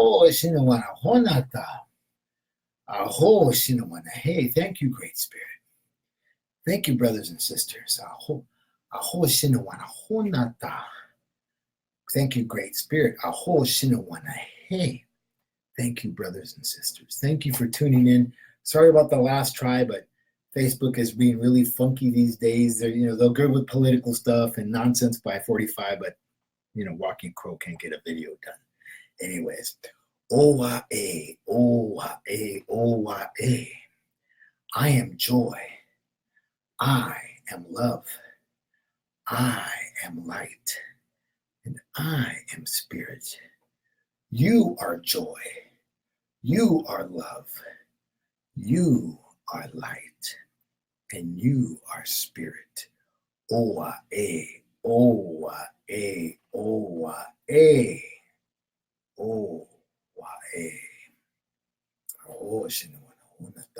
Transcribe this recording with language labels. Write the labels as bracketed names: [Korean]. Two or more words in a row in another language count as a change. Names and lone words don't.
[English] shinawana honata. Aho shinawana. Hey, thank you, Great Spirit. Thank you, brothers and sisters. Aho shinawana honata. Thank you, Great Spirit. Aho shinawana. Hey. Thank you, brothers and sisters. Thank you for tuning in. Sorry about the last try, but Facebook is being really funky theyese days. They're good with political stuff and nonsense by 45, but Walking Crow can't get a video done. Anyways, O-Y-A, O-Y-A, O-Y-A. I am joy. I am love. I am light. And I am spirit. You are joy. You are love. You are light. And you are spirit. O-Y-A, O-Y-A, O-Y-A. O-Y-A. Aho shinawana honata.